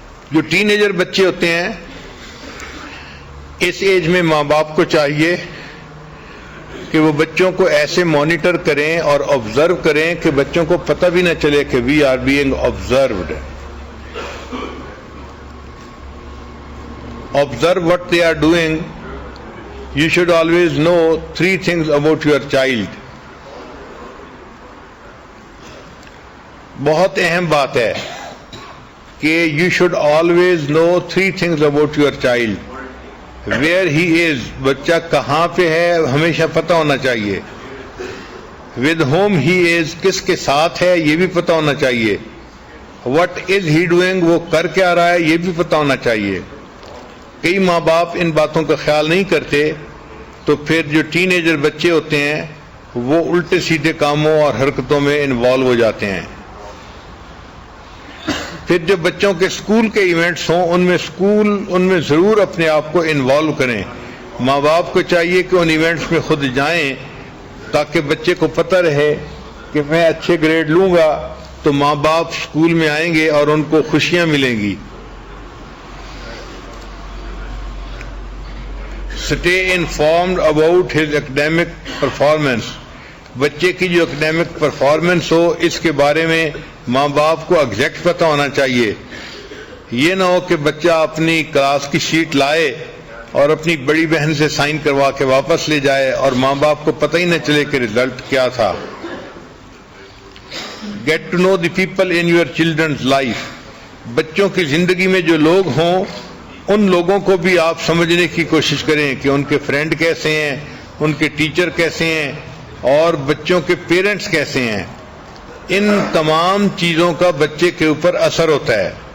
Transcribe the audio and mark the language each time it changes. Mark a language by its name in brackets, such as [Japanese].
[Urdu] جو ten ager بچے ہوتے ہیں اس ایج میں ماں باپ کو چاہیے کہ وہ بچوں کو ایسے مانیٹر کریں اور آبزرو کریں کہ بچوں کو پتہ بھی نہ چلے کہ [English] We are being observed. Observe what they are doing. You should always know 3 things about your child. [Urdu] بہت اہم بات ہے کہ [English] you should always know 3 things about your child. Where he is. [Urdu] بچہ کہاں پہ ہے ہمیشہ پتہ ہونا چاہیے. [English] With whom he is. [Urdu] کس کے ساتھ ہے یہ بھی پتہ ہونا چاہیے. [English] What is he doing. [Urdu] وہ کر کے آ رہا ہے یہ بھی پتہ ہونا چاہیے. کئی ماں باپ ان باتوں کا خیال نہیں کرتے تو پھر جو ٹین ایجر بچے ہوتے ہیں وہ الٹے سیدھے کاموں اور حرکتوں میں انوالو ہو جاتے ہیں. پھر جو بچوں کے اسکول کے ایونٹس ہوں ان میں ضرور اپنے آپ کو انوالو کریں. ماں باپ کو چاہیے کہ ان ایونٹس میں خود جائیں تاکہ بچے کو پتہ رہے کہ میں اچھے گریڈ لوں گا تو ماں باپ اسکول میں آئیں گے اور ان کو خوشیاں ملیں گی. [English] Stay informed about his academic performance. [Urdu] بچے کی جو اکیڈیمک پرفارمنس ہو اس کے بارے میں ماں باپ کو ایگزیکٹ پتہ ہونا چاہیے. یہ نہ ہو کہ بچہ اپنی کلاس کی شیٹ لائے اور اپنی بڑی بہن سے سائن کروا کے واپس لے جائے اور ماں باپ کو پتہ ہی نہ چلے کہ رزلٹ کیا تھا. [English] Get to know the people in your children's life. [Urdu] بچوں کی زندگی میں جو لوگ ہوں ان لوگوں کو بھی آپ سمجھنے کی کوشش کریں کہ ان کے فرینڈ کیسے ہیں، ان کے ٹیچر کیسے ہیں اور بچوں کے پیرنٹس کیسے ہیں. ان تمام چیزوں کا بچے کے اوپر اثر ہوتا ہے.